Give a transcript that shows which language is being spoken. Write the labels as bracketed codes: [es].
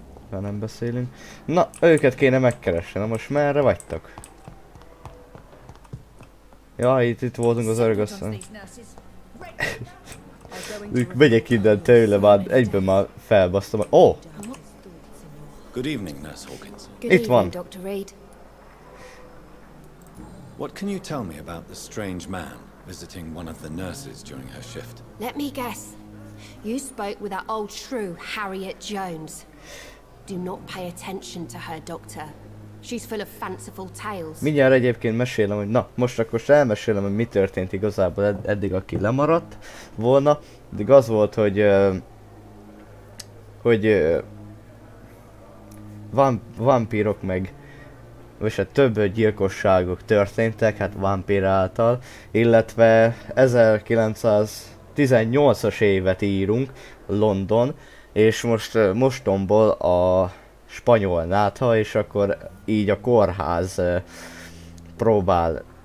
[hu] Ha nem beszélünk. Na, őket kéne megkeresni. Na most merre vagytok? Ja, itt voltunk az örgösszön. Megyek innen tőle, már egyben már felbasztam. Oh! [en] Good evening, Nurse Hawkins. [hu] Itt van. [en] Dr. Reed. What can you tell me about the strange man visiting one of the nurses during her shift? Let me guess. You spoke with that old shrew, Harriet Jones. Do not pay attention to her, Doctor. She's full of fanciful tales. [hu] Mindjárt egyébként mesélem, hogy na, most akkor elmesélem, hogy mi történt igazából eddig, aki lemaradt volna. Eddig az volt, hogy vampírok meg, és hát több gyilkosságok történtek, hát Vampyr által, illetve 1918-as évet írunk, London, és most tombol a spanyol nátha, és akkor így a kórház próbálja